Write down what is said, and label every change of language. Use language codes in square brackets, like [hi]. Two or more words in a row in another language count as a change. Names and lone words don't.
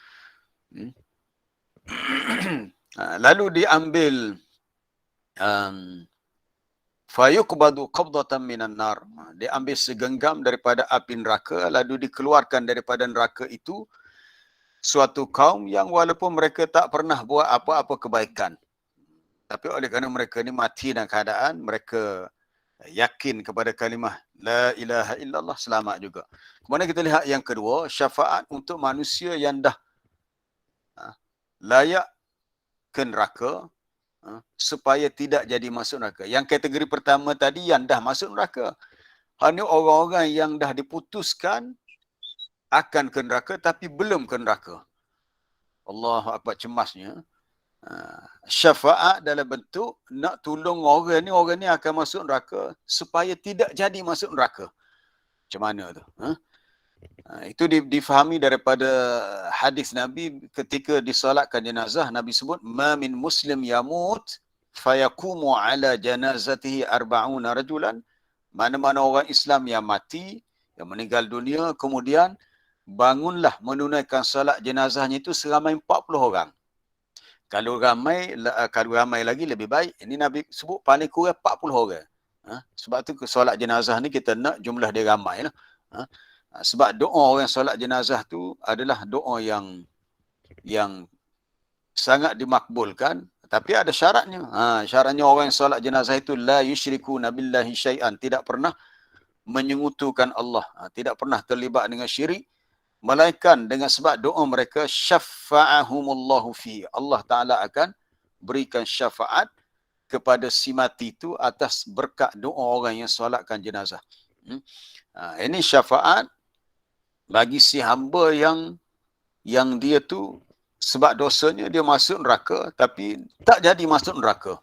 [ms] Lalu diambil [ar] فيقبض قبضة من النار, [ms] diambil segenggam daripada api neraka, lalu dikeluarkan daripada neraka itu suatu kaum yang walaupun mereka tak pernah buat apa-apa kebaikan, tapi oleh kerana mereka ni mati dalam keadaan mereka yakin kepada kalimah [ar] لا إله إلا الله, [ms] selamat juga. Kemudian kita lihat yang kedua, syafaat untuk manusia yang dah layak ke neraka, supaya tidak jadi masuk neraka. Yang kategori pertama tadi yang dah masuk neraka. Hanya orang-orang yang dah diputuskan akan ke neraka tapi belum ke neraka. [ar] الله أكبر, [ms] cemasnya. Syafaat dalam bentuk nak tolong orang ni akan masuk neraka supaya tidak jadi masuk neraka. Macam mana tu? Itu difahami daripada hadis Nabi ketika disolatkan jenazah. Nabi sebut, [ar] ما من مسلم يموت فيقوم على جنازته أربعون رجلا. [ms] Mana-mana orang Islam yang mati, yang meninggal dunia, kemudian bangunlah menunaikan solat jenazahnya itu seramai 40 orang. Kalau ramai lagi lebih baik. Ini Nabi sebut paling kurang 40 orang. Sebab tu solat jenazah ni kita nak jumlah dia ramai lah. Sebab doa orang solat jenazah tu adalah doa yang sangat dimakbulkan. Tapi ada syaratnya. Syaratnya orang yang solat jenazah itu [ar] لا يشركون بالله شيئا. [ms] Tidak pernah menyekutukan Allah. Tidak pernah terlibat dengan syirik. Melainkan dengan sebab doa mereka, [ar] شفعهم الله في. [ms] Allah Ta'ala akan berikan syafaat kepada si mati itu atas berkat doa orang yang solatkan jenazah. Ini syafaat bagi si hamba yang dia tu sebab dosanya dia masuk neraka tapi tak jadi masuk neraka.